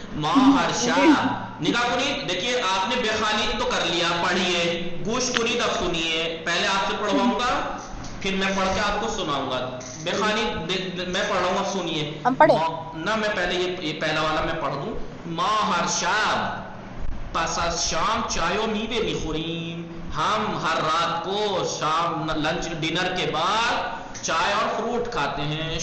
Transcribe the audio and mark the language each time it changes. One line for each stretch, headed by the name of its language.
Urdu: ماں ہر شام. نگاہ کو نہیں. دیکھیے آپ نے بخانید تو کر لیا، پڑھیے.
Persian: گوش کنید
Urdu: اب سنیے. پہلے آپ سے پڑھواؤں گا پھر میں پڑھ کے آپ کو سناؤں گا. بخانید میں پڑھ رہا ہوں، اب سنیے. ہم پڑھیں نہ میں پہلے یہ پہلا والا میں پڑھ دوں.
Persian: ماں ہر شام پس از شام چائے و میوے میخوریم.
Urdu: ہم ہر رات کو شام لنچ ڈنر کے بعد چائے اور فروٹ کھاتے ہیں.